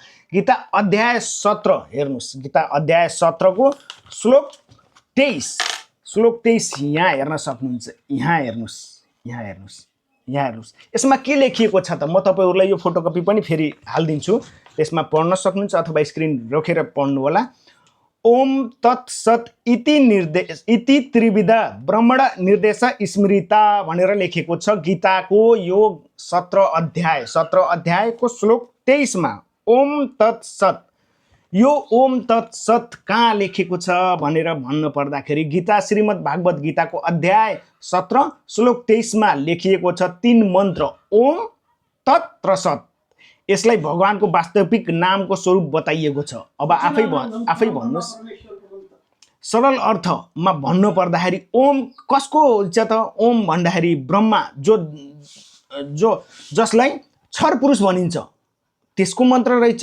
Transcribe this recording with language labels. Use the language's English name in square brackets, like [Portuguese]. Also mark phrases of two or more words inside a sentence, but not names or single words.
[Nepali] गीता अध्याय 17 हेर्नुहोस्, गीता अध्याय 17 को श्लोक 23 यहाँ हेर्न सक्नुहुन्छ। यहाँ हेर्नुहोस्। यसमा के लेखिएको छ त म तपाईहरुलाई यो फोटोकपी पनि फेरि हाल्दिन्छु, त्यसमा पढ्न सक्नुहुन्छ अथवा स्क्रिन रोकेर पढ्नु होला। [Sanskrit] ओम तत्सत इति त्रिविधा ब्रह्मण निर्देश स्मृता [Nepali] भनेर लेखेको छ गीताको यो 17 अध्यायको श्लोक 23 मा। ओम तत्सत, यो ओम तत्सत कहाँ लेखेको छ भनेर भन्न पर्दाखेरि गीता श्रीमद् भागवत गीताको अध्याय 17 श्लोक 23 मा लेखिएको छ 3 मन्त्र ओम तत् र सत। यसलाई भगवानको वास्तविक नामको स्वरूप बताइएको छ। अब आफै भन्नुहोस्, सरल अर्थमा भन्नु पर्दाखेरि ओम कसको छ त? ओम भन्दाखेरि ब्रह्मा जो जसलाई क्षर पुरुष भनिन्छ त्यसको मन्त्र रहेछ।